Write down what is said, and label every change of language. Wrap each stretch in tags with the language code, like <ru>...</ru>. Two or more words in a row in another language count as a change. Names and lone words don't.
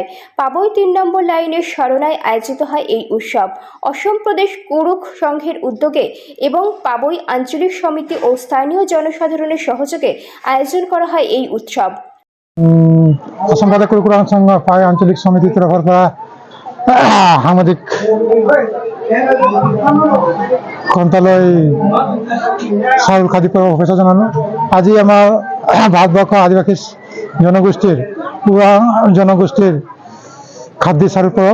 <bn>পাবই ৩ নম্বর লাইনের সরনায় আয়োজিত হয় এই উৎসব। অসম প্রদেশ কুরুখ সংঘের উদ্যোগে এবং পাবই আঞ্চলিক সমিতি ও স্থানীয় জনসাধারণের সহযোগে আয়োজন করা হয় এই উৎসব।</bn> <as>অসম প্রদেশ কুরুখ সংঘ পাবই আঞ্চলিক সমিতিৰ তৰফৰ পৰা সাংবাদিক গ্ৰন্থালয় চাউল খাদ্য পৰ্ব শুভেচ্ছা জনালো। আজি আমাৰ ভাৰতবৰ্ষ আদিবাসী জনগোষ্ঠীৰ জনগোষ্ঠীৰ খাদ্য চাউল পৰব।</as>